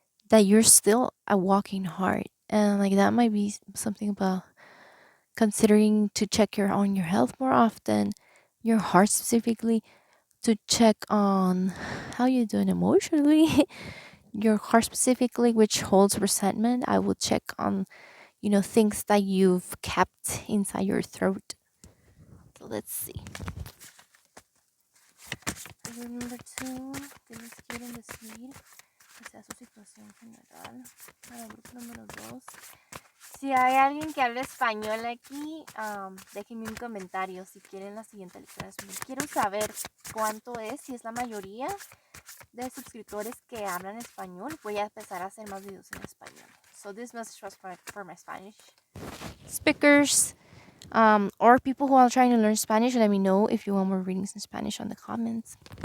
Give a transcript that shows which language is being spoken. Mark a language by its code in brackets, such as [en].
[en] That you're still a walking heart, and like that might be something about considering to check your on your health more often, your heart specifically, to check on how you're doing emotionally, your heart specifically, which holds resentment. I will check on things that you've kept inside your throat. So let's see. Figure number two, [es] tienes que ir en decir que sea su situación general. Para el grupo número dos. Si hay alguien que hable español aquí, déjenme un comentario si quieren la siguiente lectura. Quiero saber cuánto es, si es la mayoría de suscriptores que hablan español. Voy a empezar a hacer más videos en español. [en] So this message was for my Spanish speakers, or people who are trying to learn Spanish. Let me know if you want more readings in Spanish on the comments.